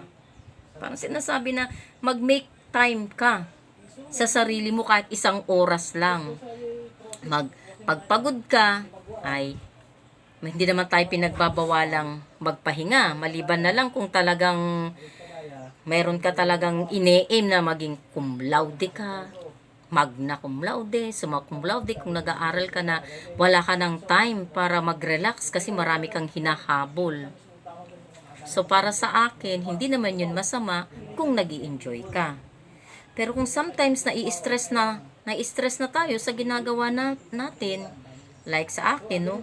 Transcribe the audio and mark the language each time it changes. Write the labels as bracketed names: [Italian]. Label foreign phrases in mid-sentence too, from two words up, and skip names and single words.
[Filipino] Parang sinasabi na mag- [English] make time [Filipino] ka sa sarili mo kahit 1 oras lang. Pagpagod ka, hindi naman tayo pinagbabawalang magpahinga. Maliban na lang kung talagang meron ka talagang ine-aim na maging [Latin] cum laude ka, magna cum laude, [Filipino] summa cum laude, kung nag-aaral ka na wala ka ng time para mag-relax kasi marami kang hinahabol. So, para sa akin, hindi naman yun masama kung nag-i-enjoy ka. Pero kung sometimes nai-stress na tayo sa ginagawa natin, like sa akin, no?